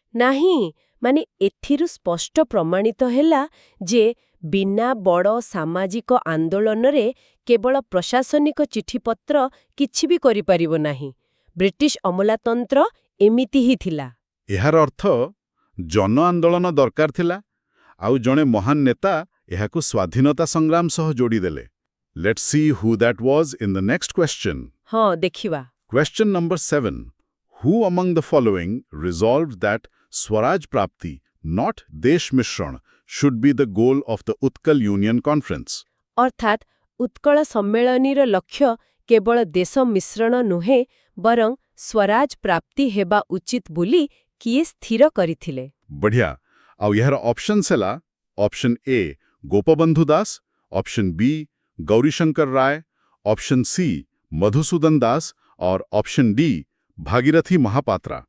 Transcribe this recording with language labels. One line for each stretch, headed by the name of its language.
Odia: ନାହିଁ, ମାନେ ଏଥିରୁ ସ୍ପଷ୍ଟ ପ୍ରମାଣିତ ହେଲା ଯେ ବିନା ବଡ଼ ସାମାଜିକ ଆନ୍ଦୋଳନରେ କେବଳ ପ୍ରଶାସନିକ ଚିଠିପତ୍ର କିଛି ବି କରିପାରିବ ନାହିଁ। ବ୍ରିଟିଶ ଅମଲାତନ୍ତ୍ର ଏମିତି ହିଁ ଥିଲା। ଏହାର ଅର୍ଥ ଜନ ଆନ୍ଦୋଳନ ଦରକାର ଥିଲା, ଆଉ ଜଣେ ମହାନ ନେତା ଏହାକୁ ସ୍ୱାଧୀନତା ସଂଗ୍ରାମ ସହ ଯୋଡ଼ିଦେଲେ।
English: Let's see who that was in the next question.
Odia: ହଁ, ଦେଖିବା।
English: Question number 7. Who among the following resolved that Swaraj Prapti, not Desh Mishran, should be the goal of the Utkal Union Conference?
Odia: ଅର୍ଥାତ୍ ଉତ୍କଳ ସମ୍ମିଳନୀର ଲକ୍ଷ୍ୟ କେବଳ ଦେଶ ମିଶ୍ରଣ ନୁହେଁ, ବରଂ ସ୍ୱରାଜ ପ୍ରାପ୍ତି ହେବା ଉଚିତ ବୋଲି କିଏ ସ୍ଥିର କରିଥିଲେ? ବଢ଼ିଆ। ଆଉ ଏହାର ଅପସନ୍ସ ହେଲା option A Gopabandhu Das, option B Gourishankar Ray, option C Madhusudan Das
Hindi: और ऑप्शन डी भागीरथी महापात्रा।